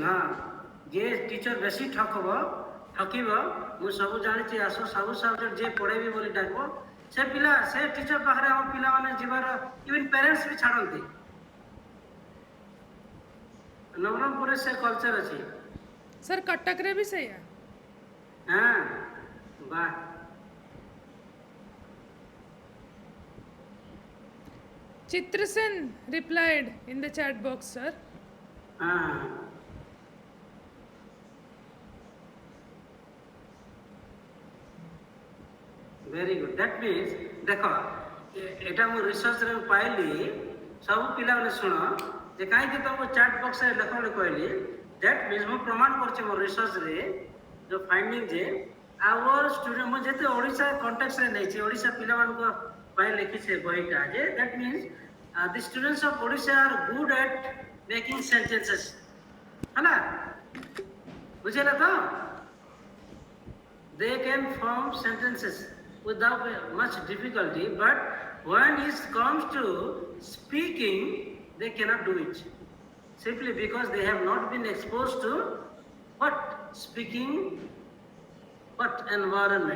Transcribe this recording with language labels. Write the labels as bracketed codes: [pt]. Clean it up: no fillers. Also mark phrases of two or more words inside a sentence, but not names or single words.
[or] ହଁ, ଯିଏ ଟିଚର ବେଶୀ ଠକିବ, ମୁଁ ସବୁ ଜାଣିଛି, ଆସ ସବୁ ସବଜେକ୍ଟ ଯିଏ ପଢ଼େଇବି ବୋଲି ଡାକିବ, ସେ ଟିଚର ପାଖରେ ଆମ ପିଲାମାନେ ଯିବାର [en] even parents [or] ବି ଛାଡ଼ନ୍ତି। ନବରଙ୍ଗପୁରରେ ସେ କଲଚର ଅଛି। Sir, କଟକରେ ବି ସେଇଆ. ହଁ, ବାଃ। [en] Chitrasen replied in the chat box, sir. [or] ହଁ, [en] very good. That means [or] ଦେଖ, ଏଇଟା ମୁଁ ରିସର୍ଚ୍ଚରେ ପାଇଲି। ସବୁ ପିଲାମାନେ ଶୁଣ, ଯେ କାହିଁକି ତମକୁ ଚାଟ୍ ବକ୍ସରେ ଲେଖ ବୋଲି କହିଲି। [en] That means [or] ମୁଁ ପ୍ରମାଣ କରୁଛି ମୋ ରିସର୍ଚ୍ଚରେ ଯେଉଁ ଫାଇଣ୍ଡିଂ, ଯେ [en] our student, [or] ମୁଁ ଯେତେ ଓଡ଼ିଶା କଣ୍ଟେକ୍ସରେ ନେଇଛି, ଓଡ଼ିଶା ପିଲାମାନଙ୍କ ପାଇଁ ଲେଖିଛି ବହିଟା, ଯେ [en] that means the students of Odisha are good at making sentences. [or] ହେଲା, ବୁଝିହେଲା ତ? [en] They can form sentences without much difficulty, but when it comes to speaking, they cannot do it. Simply because they have not been exposed to what speaking, what environment.